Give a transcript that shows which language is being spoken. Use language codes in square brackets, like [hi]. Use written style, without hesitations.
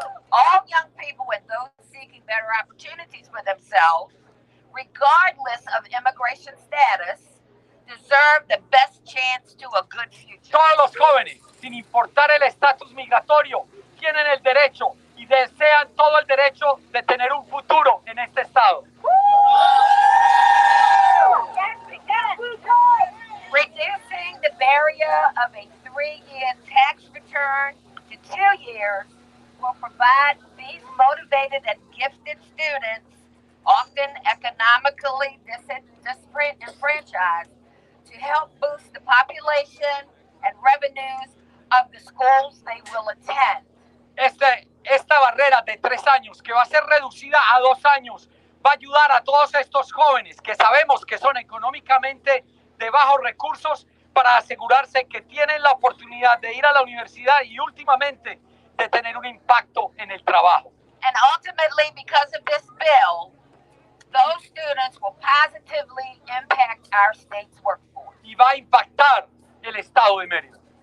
[en] All young people and those seeking better opportunities for themselves, regardless of immigration status, deserve the best chance to a good future. [es] Todos los jóvenes, sin importar el estatus migratorio, tienen el derecho y desean todo el derecho de tener un futuro en este estado. [en] Reducing the barrier of a 3-year tax return to 2 years will provide these motivated and gifted students, often economically disenfranchised, to help boost the population and revenues of the schools they will attend. [es] Esta barrera de 3 años, que va a ser reducida a 2 años, va a ayudar a todos estos jóvenes que sabemos que son económicamente de bajos recursos para asegurarse que tienen la oportunidad de ir a la universidad y últimamente de tener un impacto en el trabajo. [en] And ultimately, because of this bill, those students will positively impact our state's workforce. [es] Y va a impactar el estado de Mérida.